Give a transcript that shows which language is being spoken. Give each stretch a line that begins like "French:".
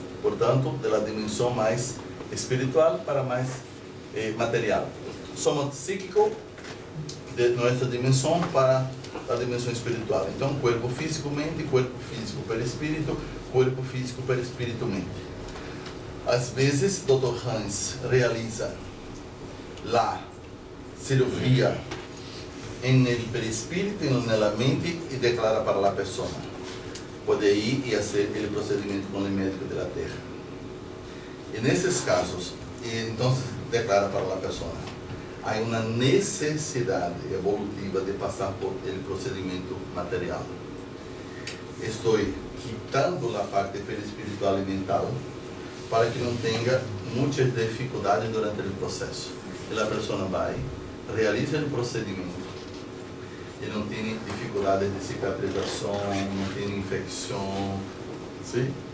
Portuguese: Portanto, da dimensão mais espiritual para mais material. Somos psíquico de nossa dimensão para a dimensão espiritual. Então, corpo físico, mente, corpo físico, perispírito, corpo físico, perispírito, mente. Às vezes, Dr.
Spanish: Hans realiza a cirurgia en el perispírito, en la mente y declara para la persona. Puede ir y hacer el procedimiento con el médico de la Tierra. En esos casos, entonces declara para la persona, hay una necesidad evolutiva de pasar por el procedimiento material. Estoy quitando la parte perispiritual y mental para que
Portuguese: não tenha muitas dificuldades durante o processo. E a pessoa vai, realiza o procedimento e não tem dificuldades de cicatrização, não tem infecção. Sim?